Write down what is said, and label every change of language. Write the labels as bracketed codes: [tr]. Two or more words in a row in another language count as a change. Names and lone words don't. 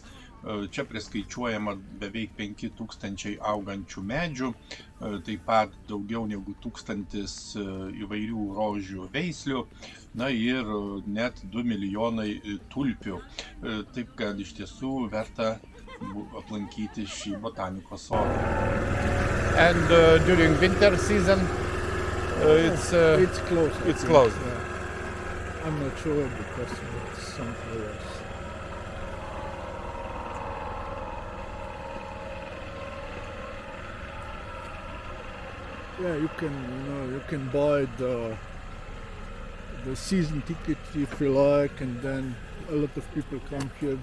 [lt] Čia priskaičiuojama beveik 5000 augančių medžių, taip pat daugiau negu 1000 įvairių rožių veislių, na ir net 2 milijonai tulpių. Taip kad iš tiesų verta aplankyti šį botanikos sodą. [en] And during winter season, it's closed. It's closed. Yeah. I'm not sure because it's somewhere else. Yeah, you can buy the season ticket if you like, and then a lot of people come here.